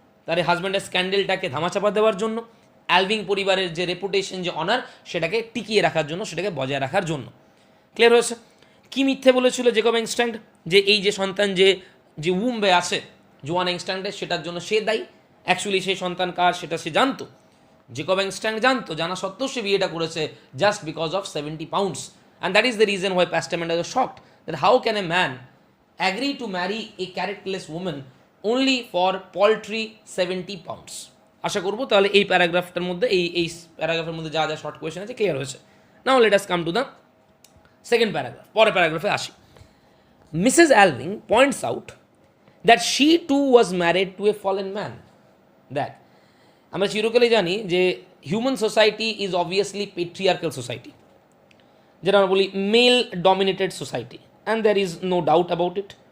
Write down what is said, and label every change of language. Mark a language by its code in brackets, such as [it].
[bn] তার হাজব্যান্ডের স্ক্যান্ডেলটাকে ধামাচাপা দেওয়ার জন্য, অ্যালভিং পরিবারের যে রেপুটেশন, যে অনার, সেটাকে টিকিয়ে রাখার জন্য, সেটাকে বজায় রাখার জন্য। ক্লিয়ার হয়েছে? কী মিথ্যে বলেছিল জেকব ইনস্ট্যান্ট, যে এই যে সন্তান যে উম্বে আছে জোয়ানা ইনস্ট্যান্টের, সেটার জন্য সে দায়ী। অ্যাকচুয়ালি সেই সন্তান কার সেটা সে জানতো, জেকব ইনস্ট্যান্ট জানতো, জানা সত্ত্বেও সে বিয়েটা করেছে just because of 70 pounds. [en] And that is the reason why Pastor Mendes was shocked that how can a man agree to marry a characterless woman only for paltry 70 pounds. [bn] আশা করবো তাহলে এই প্যারাগ্রাফটার মধ্যে এই প্যারাগ্রাফের মধ্যে যা যা শর্ট কোয়েশ্চেন আছে clear হয়েছে। [en] Now let us come to the second paragraph. [bn] পরের প্যারাগ্রাফে আসি। [en] Mrs Alving points out that she too was married to a fallen man. [bn] দেখ, আমরা চিরকালই জানি যে [en] Human society is obviously patriarchal society, যেটা আমরা বলি male dominated society, and there is no doubt about it.